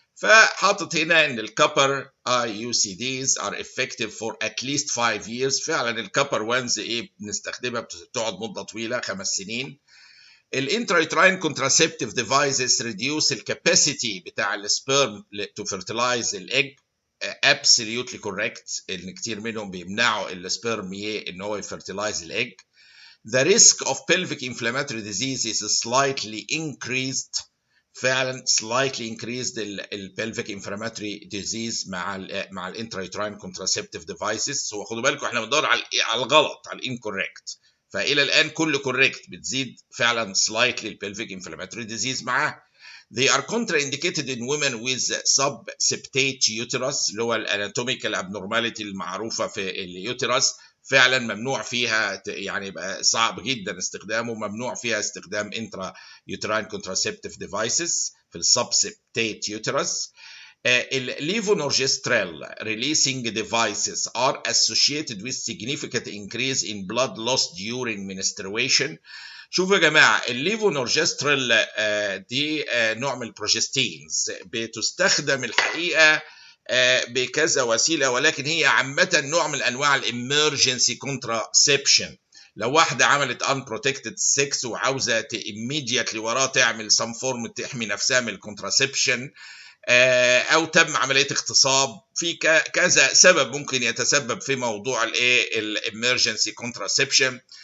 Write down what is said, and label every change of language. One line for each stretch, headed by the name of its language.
Arabic: فحاطط هنا ان الكبر
English: IUCDs are effective for at least 5 years.
Arabic: فعلا الكبر وانز بنستخدمها بتقعد مدة طويلة 5 سنين.
English: الانترايتراين contraceptive devices reduce الكاباسيتي بتاع السبيرم to fertilize الايج. absolutely correct
Arabic: ان كتير منهم بيمنعوا السبيرم ان هو يفرتلايز الايج.
English: The risk of pelvic inflammatory disease is slightly increased. فعلا slightly increased pelvic inflammatory disease مع الانترايتراين contraceptive devices.
Arabic: هو خدوا بالكم احنا بندور على الغلط، على الانكوريكت. فإلى الآن كل correct بتزيد فعلا slightly pelvic inflammatory disease معاه.
English: They are contraindicated in women with subseptate uterus
Arabic: اللي هو
English: الاناتوميكال abnormality المعروفة في اليوترس.
Arabic: فعلا ممنوع فيها، يعني يبقى صعب جدا استخدامه، ممنوع فيها استخدام intra uterine contraceptive devices في subseptate uterus.
English: Levonorgestrel releasing devices are associated with significant increase in blood loss during menstruation.
Arabic: شوفوا يا جماعة، الليفونورجستريل دي نوع من البروجستينز، بتستخدم الحقيقة بكذا وسيلة، ولكن هي عامة نوع من أنواع الامرجنسي كونتراسبشن. لو واحدة عملت unprotected sex وعاوزة immediately وراه تعمل some form تحمي نفسها من الكونتراسبشن، أو تم عملية اغتصاب، في كذا سبب ممكن يتسبب في موضوع الامرجنسي كونتراسبشن.